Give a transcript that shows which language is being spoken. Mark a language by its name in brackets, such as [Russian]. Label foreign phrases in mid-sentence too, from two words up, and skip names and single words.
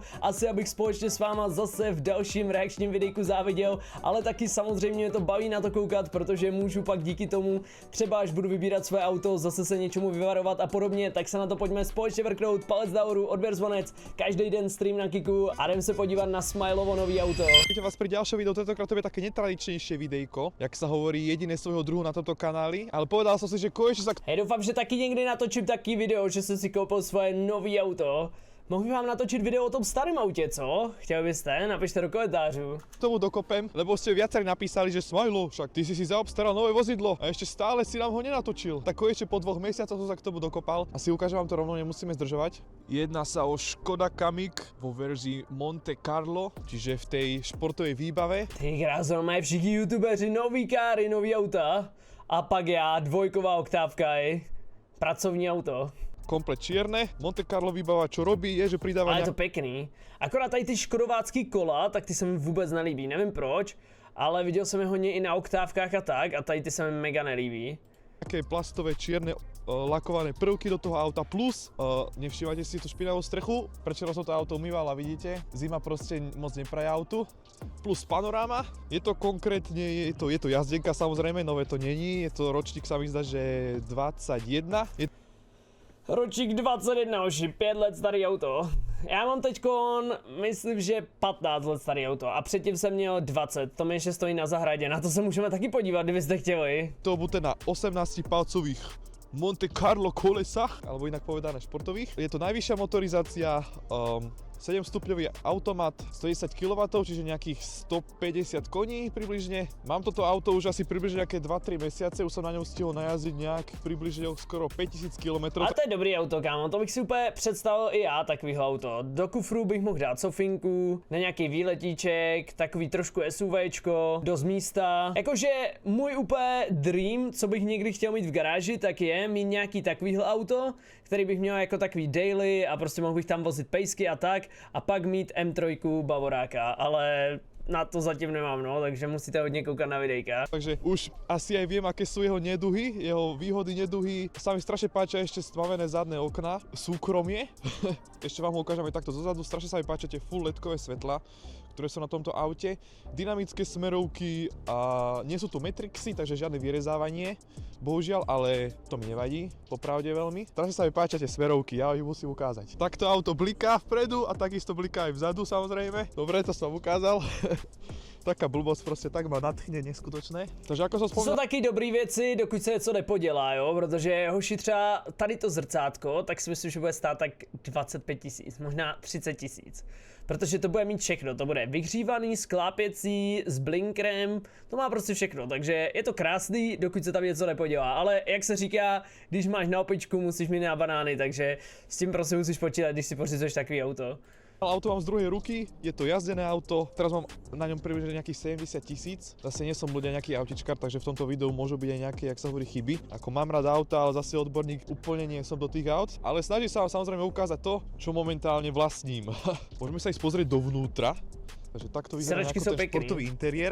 [Czech] Asi abych společně s váma zase v dalším reakčním videjku záviděl, ale taky samozřejmě mě to baví na to koukat, protože můžu pak díky tomu třeba až budu vybírat své auto, zase se něčemu vyvarovat a podobně, tak se na to pojďme společně vrknout, palec nahoru, odběr zvonec, každý den stream na Kiku a jdem se podívat na Smilovo nový auto. [Slovak] Víte vás pri ďalšom videu, tentokrát to je také netradičnejšie videjko, jak sa hovorí, jediné svojho druhu na tomto kanáli, ale povedal som si, že konečne sa... Hej, [Czech] doufám, že taky někdy natočím taký video, že jsem si koupil svoje nový auto. Mohl bych vám natočit video o tom starém autě, co? Chtěl byste? Napište do komentářů. [Slovak] K tomu dokopem, lebo ste viacerí napísali, že Smilo, však ty si zaobstaral nové vozidlo a ešte stále si nám ho nenatočil. Tak konečne po 2 mesiacoch som sa k tomu dokopal. Asi ukážem vám to rovno, nemusíme zdržovať. Jedná sa o Škoda Kamiq vo verzii Monte Carlo, čiže v tej športovej výbave. [Czech] Ty krásno, mají všichni youtubeři nový káry, nový auta. A pak já, dvojková oktávka, pracovní auto. [Slovak] Komplet čierne. Monte Carlo výbava, čo robí, je, že pridáva... [Czech] Ale je to pěkný. Akorát tady ty škodovácký kola, tak ty se mi vůbec nelíbí, nevím proč, ale viděl jsem je hodně i na oktávkách a tak, a tady ty se mi mega nelíbí. [Slovak] Také plastové čierne lakované prvky do toho auta, plus nevšímajte si tú špinavú strechu, prečo som to auto umýval a vidíte, zima proste moc nepraje autu, plus panoráma. Je to konkrétne, je to jazdenka samozrejme, nové to není, je to ročník, sa mi zdá, že 21. [Czech] Ročník 21, oši, 5 let starý auto. Já mám teďkon, myslím, že 15 let starý auto a předtím jsem měl 20, to mi ještě stojí na zahradě, na to se můžeme taky podívat, kdybyste chtěli. [Slovak] To bude na 18-palcových Monte Carlo kolesách, alebo inak povedané športových. Je to najvyššia motorizácia, 7-stupňový automat, 110 kW, čiže nejakých 150 koní približne. Mám toto auto už asi približne nejaké 2-3 mesiace, už som na ňom stihol najazdiť nejak približne skoro 5000 km. [Czech] Ale to je dobrý auto, kámo, to bych si úplně představil i já takovýho auto. Do kufru bych mohl dát sofinku, na nějaký výletíček, takový trošku SUVčko, dost místa. Jakože můj úplně dream, co bych někdy chtěl mít v garáži, tak je mít nějaký takovýhle auto, který bych měl jako takový daily a prostě mohl bych tam vozit pejsky a tak. A pak mít M3 Bavoráka, ale na to zatím nemám, no, takže musíte hodně koukat na videjka. [Slovak] Takže už asi aj viem, aké sú jeho neduhy, jeho výhody, neduhy. Sa mi strašne páčia ešte stmavené zadné okná, súkromie. Ešte vám ho ukážeme takto zozadu, strašne sa mi páčia tie full ledkové svetla, ktoré sú na tomto aute. Dynamické smerovky a nie sú tu matrixy, takže žiadne vyrezávanie, bohužiaľ, ale to mi nevadí, popravde veľmi. Strašne sa mi páčia tie smerovky, ja ich musím ukázať. Takto auto bliká vpredu a takisto bliká aj vzadu samozrejme. Dobre, to som ukázal. Taká blbosť, prostě tak ma nadchne neskutočné. Takže jako som spomínal... [Czech] Jsou taky dobrý věci, dokud se něco nepodělá, jo, protože hoši třeba tady to zrcátko, tak si myslím, že bude stát tak 25 000, možná 30 000. Protože to bude mít všechno, to bude vyhřívaný, sklápěcí, s blinkrem, to má prostě všechno, takže je to krásný, dokud se tam něco nepodělá, ale jak se říká, když máš na opičku, musíš mít na banány, takže s tím prostě musíš počítat, když si pořizuješ takový auto. [Slovak] Auto mám z druhej ruky, je to jazdené auto, teraz mám na ňom približne nejakých 70 000. Zase nie som ľudia nejaký autičkár, takže v tomto videu môžu byť aj nejaké, jak sa hovorí, chyby. Ako mám rád auta, ale zase odborník úplne nie som do tých aut. Ale snažím sa vám samozrejme ukázať to, čo momentálne vlastním. Môžeme sa ísť pozrieť dovnútra. Takže takto vyzerá ako ten športový interiér.